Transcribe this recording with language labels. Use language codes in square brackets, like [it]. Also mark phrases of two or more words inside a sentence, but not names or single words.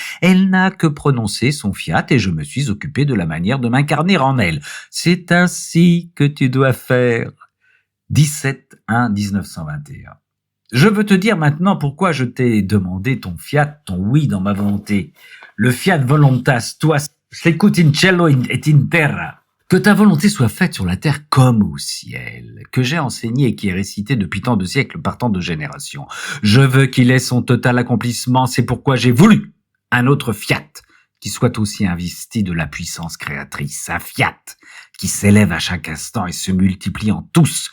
[fr] Elle n'a que prononcé son fiat et je me suis occupé de la manière de m'incarner en elle. C'est ainsi que tu dois faire. 17-1-1921. Je veux te dire maintenant pourquoi je t'ai demandé ton fiat, ton oui dans ma volonté. [la] Le fiat voluntas tua secut in cielo et in terra. [fr] Que ta volonté soit faite sur la terre comme au ciel, que j'ai enseigné et qui est récité depuis tant de siècles par tant de générations. Je veux qu'il ait son total accomplissement, c'est pourquoi j'ai voulu un autre fiat qui soit aussi investi de la puissance créatrice, un fiat qui s'élève à chaque instant et se multiplie en tous.